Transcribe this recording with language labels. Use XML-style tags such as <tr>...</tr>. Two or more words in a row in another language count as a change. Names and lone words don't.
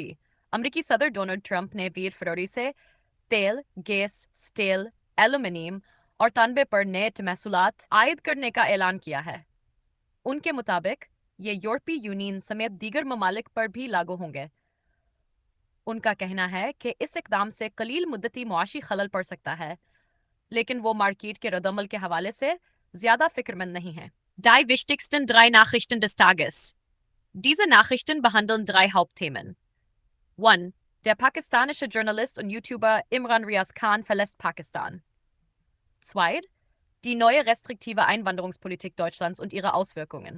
<ur>امریکی صدر ڈونلڈ ٹرمپ نے 20 فروری سے تیل، گیس، اسٹیل، ایلومینیم اور تانبے پر نئے محصولات عائد کرنے کا اعلان کیا ہے. ان کے مطابق یہ یورپی یونین سمیت دیگر ممالک پر بھی لاگو ہوں گے. ان کا کہنا ہے کہ اس اقدام سے قلیل مدتی معاشی خلل پڑ سکتا ہے، لیکن وہ مارکیٹ کے ردعمل کے حوالے سے زیادہ فکرمند نہیں ہے.</ur> <de>Die wichtigsten drei Nachrichten des Tages. Diese Nachrichten behandeln 3 Hauptthemen. 1. Der pakistanische Journalist und YouTuber Imran Riaz Khan verlässt Pakistan. 2. Die neue restriktive Einwanderungspolitik Deutschlands und ihre Auswirkungen.</de>